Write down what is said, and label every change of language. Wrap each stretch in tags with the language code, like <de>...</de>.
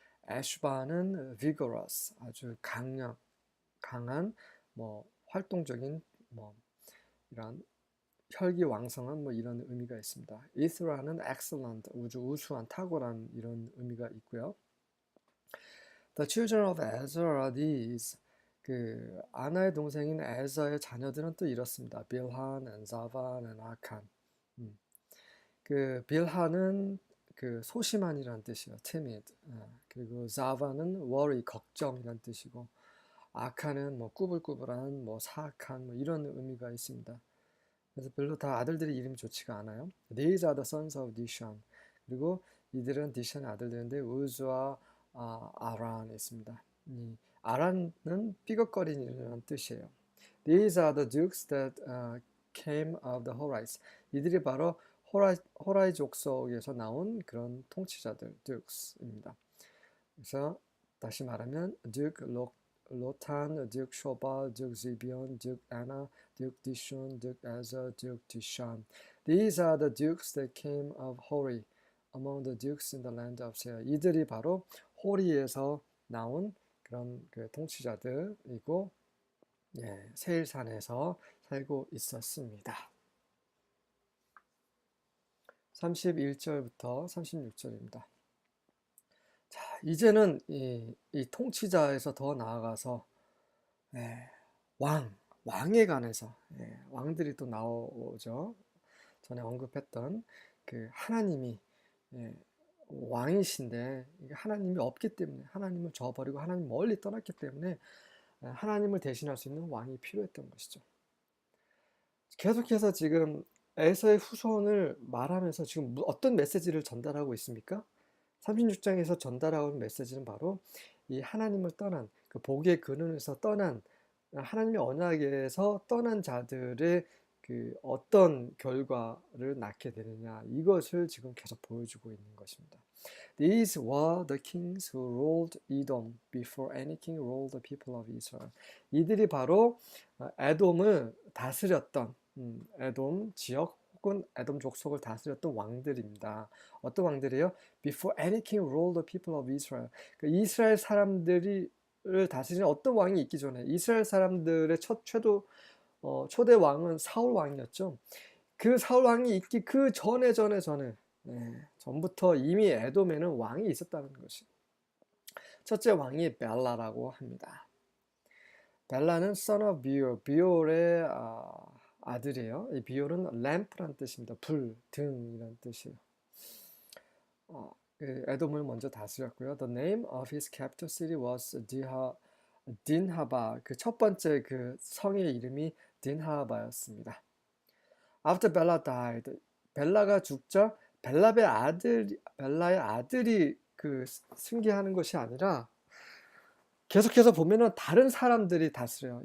<ko>애슈바는 vigorous, 아주 강한, 뭐 활동적인, 뭐 이런 혈기왕성한 뭐 이런 의미가 있습니다. 이스라는 excellent, 우수한, 탁월한 이런 의미가 있고요.</ko> <en>The children of Ezra are these.</en> <ko>그 아나의 동생인 에서의 자녀들은 또 이렇습니다. 빌한, 자반, 아칸. 그 빌한은 그 소심한이라는 뜻이에요.</ko> <en>timid.</en> <ko>그리고 자바는 worry, 걱정이라는 뜻이고 아칸은 뭐 꾸불꾸불한, 뭐 사악한 뭐 이런 의미가 있습니다. 그래서 별로 다 아들들의 이름이 좋지가 않아요.</ko> <en>These are the sons of Dishon.</en> <ko>그리고 이들은 디션의 아들들인데 우즈와 아란이 있습니다. 아란은 삐걱거리는 뜻이에요.</ko> <en>These are the dukes that came of the Horites.</en> <ko>이들이 바로 호라이 족속에서 나온 그런 통치자들, 듀크스입니다. 그래서 다시 말하면 듀크 로탄, 듀크 쇼발, 듀크 지비온, 듀크 아나, 듀크 디슌, 듀크 에저, 듀크 디샨.</ko> <en>These are the dukes that came of Hori, among the dukes in the land of Seir.</en> <ko>이들이 바로 호리에서 나온 그런 그 통치자들이고, 예, 세일산에서 살고 있었습니다. 31절부터 36절입니다. 자, 이제는 이 통치자에서 더 나아가서, 예, 왕에 관해서, 예, 왕들이 또 나오죠. 전에 언급했던 그 하나님이, 예, 왕이신데 하나님이 없기 때문에, 하나님을 저버리고 하나님 멀리 떠났기 때문에 하나님을 대신할 수 있는 왕이 필요했던 것이죠. 계속해서 지금 에서의 후손을 말하면서 지금 어떤 메시지를 전달하고 있습니까? 36장에서 전달하고 있는 메시지는 바로 이 하나님을 떠난, 그 복의 근원에서 떠난, 하나님의 언약에서 떠난 자들의 그 어떤 결과를 낳게 되느냐, 이것을 지금 계속 보여주고 있는 것입니다.</ko> <en>These were the kings who ruled Edom before any king ruled the people of Israel.</en> <ko>이들이 바로 에돔을 다스렸던, 에돔 지역 혹은 에돔 족속을 다스렸던 왕들입니다. 어떤 왕들이에요?</ko> <en>Before any king ruled the people of Israel.</en> <ko>그 이스라엘 사람들을 다스리는 어떤 왕이 있기 전에, 이스라엘 사람들의 초대 왕은 사울 왕이었죠. 그 사울 왕이 있기 그 전에 전부터 이미 에돔에는 왕이 있었다는 것이. 첫째 왕이 벨라라고 합니다. 벨라는</ko> <en>son of Beor,</en> <ko>비올의 아들이에요. 이 비올은 램프란 뜻입니다. 불, 등이란 뜻이에요. 에돔을 먼저 다스렸고요.</ko> <en>The name of his capital city was Dinhaba.</en> <ko>그 첫 번째 그 성의 이름이 딘하바였습니다.</ko> <en>After Bella died,</en> <ko>벨라가 죽자 벨라의 아들이 그 승계하는 것이 아니라 계속해서 보면은 다른 사람들이 다스려요.</ko>